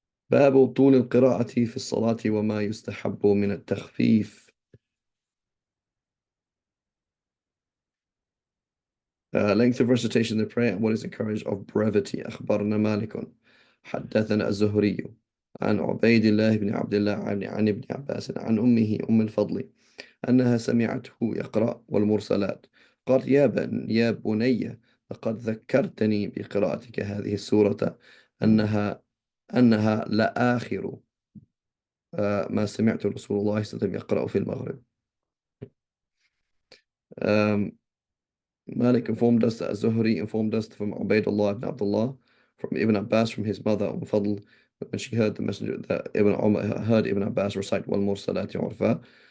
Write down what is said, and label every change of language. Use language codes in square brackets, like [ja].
[ar] باب طول القراءة في الصلاة وما يستحب من التخفيف. [en] Length of recitation in the prayer and what is encouraged of brevity. [ar] أخبرنا مالك حدثنا الزهري عن عبيد الله بن عبد الله عن ابن عباس عن أمه أم الفضل أنها سمعته يقرأ والمرسلات قالت يا بني لقد ذكرتني بقراءتك هذه السورة أنها لآخر ما سمعت رسول الله صلى الله عليه وسلم يقرأ في المغرب. [en] Malik informed us that Zuhri informed us from Ubaidullah ibn Abdullah from Ibn Abbas from his mother Fadl when she heard the messenger that Ibn Umar heard Ibn Abbas recite wal mursalati urfa.